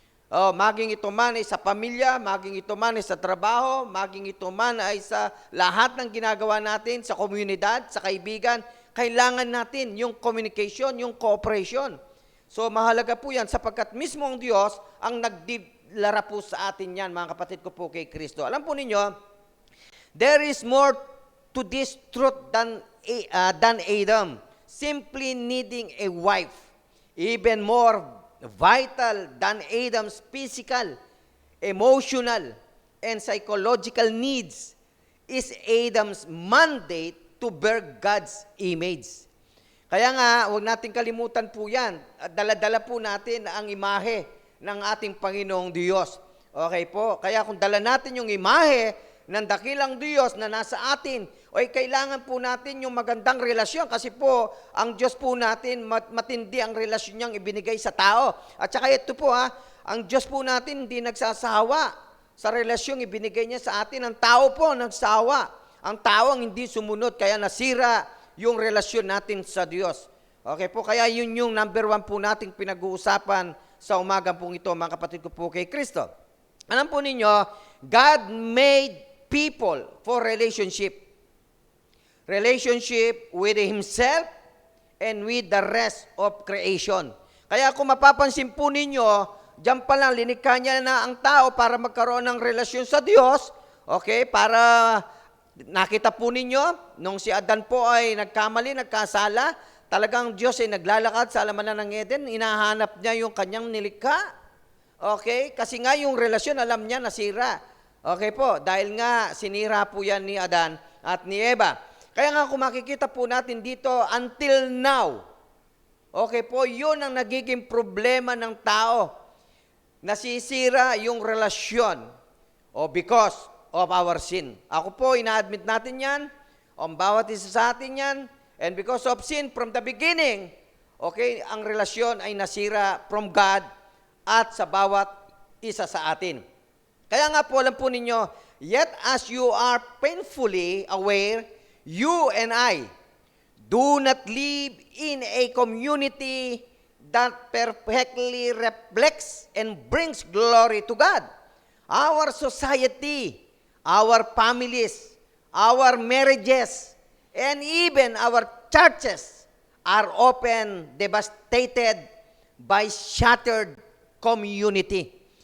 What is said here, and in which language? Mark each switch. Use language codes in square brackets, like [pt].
[tl] Maging ito man ay sa pamilya, maging ito man ay sa trabaho, maging ito man ay sa lahat ng ginagawa natin, sa komunidad, sa kaibigan, kailangan natin yung communication, yung cooperation. So mahalaga po yan sapagkat mismo ang Diyos ang nagdilara po sa atin yan, mga kapatid ko po kay Kristo. Alam po ninyo, [en] there is more to this truth than Adam, simply needing a wife, even more vital than Adam's physical, emotional, and psychological needs is Adam's mandate to bear God's image. [tl] Kaya nga, huwag natin kalimutan po yan. Dala-dala po natin ang imahe ng ating Panginoong Diyos. Okay po? Kaya kung dala natin yung imahe ng dakilang Diyos na nasa atin, ay kailangan po natin yung magandang relasyon kasi po, ang Diyos po natin, matindi ang relasyon niyang ibinigay sa tao. At saka ito po ang Diyos po natin hindi nagsasawa sa relasyong ibinigay niya sa atin. Ang tao po nagsawa. Ang tao ang hindi sumunod, kaya nasira yung relasyon natin sa Diyos. Okay po, kaya yun yung number 1 po nating pinag-uusapan sa umagang pong ito, mga kapatid ko po kay Kristo. Alam po ninyo, [en] God made people for relationship. Relationship with Himself and with the rest of creation. [tl] Kaya kung mapapansin po ninyo, diyan pa lang linikha niya na ang tao para magkaroon ng relasyon sa Diyos, okay, para nakita po ninyo, nung si Adan po ay nagkamali, nagkasala, talagang Diyos ay naglalakad sa alamanan ng Eden, hinahanap niya yung kanyang nilikha. Okay? Kasi nga yung relasyon, alam niya, nasira. Okay po, dahil nga sinira po yan ni Adan at ni Eva. Kaya nga kung makikita po natin dito, until now, okay po, yun ang nagiging problema ng tao. Nasisira yung relasyon [en] because of our sin. [tl] Ako po, ina-admit natin yan, ang bawat isa sa atin yan, [en] and because of sin from the beginning, [tl] okay, ang relasyon ay nasira [en] from God [tl] at sa bawat isa sa atin. Kaya nga po, alam po ninyo, [en] yet as you are painfully aware, you and I do not live in a community that perfectly reflects and brings glory to God. Our society, our families, our marriages, and even our churches are often devastated by shattered community.